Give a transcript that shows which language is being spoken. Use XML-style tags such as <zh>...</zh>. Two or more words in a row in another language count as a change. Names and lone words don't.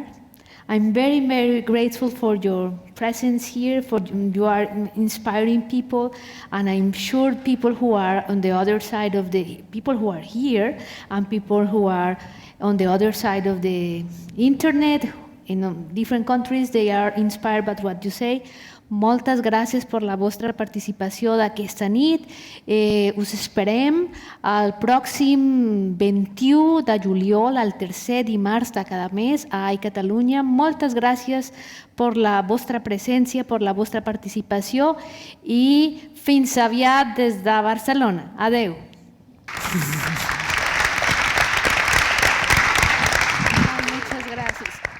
<en>I'm very, very grateful for your presence here, for you are inspiring people, and I'm sure people who are on the other side of people who are here, and people who are on the other side of the internet, in different countries, they are inspired by what you say.</en> <ca>Moltes gràcies per la vostra participació d'aquesta nit. Us esperem el pròxim 21 de juliol, el tercer dimarts de cada mes a EYECatalunya. Moltes gràcies per la vostra presència, per la vostra participació i fins aviat des de Barcelona. Adeu.</ca> <es>Muchas gracias.</es>